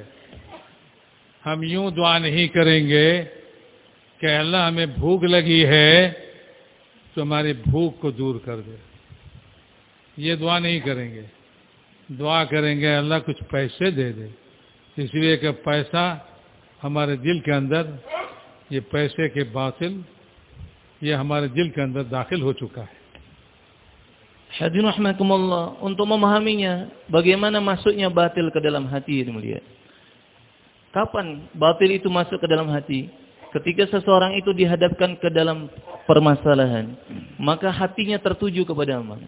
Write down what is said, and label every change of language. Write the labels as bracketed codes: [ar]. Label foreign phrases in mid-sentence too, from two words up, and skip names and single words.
[hi] हम यूं दुआ नहीं करेंगे कि अल्लाह हमें भूख लगी है तो हमारी भूख को दूर कर दे। ये दुआ नहीं करेंगे। दुआ करेंगे अल्लाह कुछ पैसे दे दे, इसलिए कि पैसा हमारे दिल के अंदर, ये पैसे के बातिल, ये हमारे दिल के अंदर दाखिल हो चुका है। [ar] الحاضرين رحمكم الله, [id] untuk memahaminya bagaimana masuknya batil ke dalam hati yang mulia. Kapan batil itu masuk ke dalam hati? Ketika seseorang itu dihadapkan ke dalam permasalahan, maka hatinya tertuju kepada mana?